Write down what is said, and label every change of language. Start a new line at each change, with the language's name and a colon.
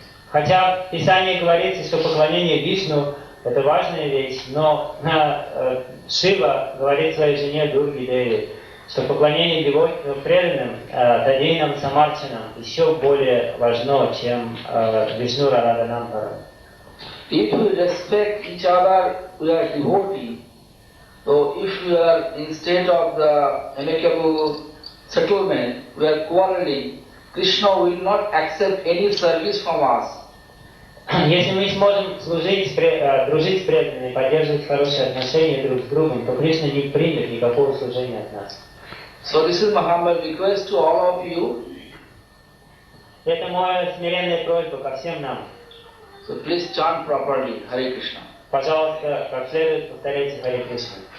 Russian: Хотя в Писании говорится, что поклонение Вишну – это важная вещь, но Шива говорит своей жене Дурге Деви, что поклонение преданным,
Sanskrit: Тадейнам Самарчанам
Russian: еще более важно, чем Вишну Рарадханам.
English: If we respect each other, we are devotee. So if we are in state of the amicable settlement, we are quarreling, Krishna will not accept any service from us.
Russian: Если мы сможем дружить с преданными, поддерживать хорошие отношения друг с другом, то Кришна не примет никакого служения от нас.
English: So this is my humble request to all of you.
Russian: Это моя смиренная просьба ко всем нам.
English: So please chant properly, Hare Krishna.
Russian: Пожалуйста, как следует повторяйте Харе Кришна.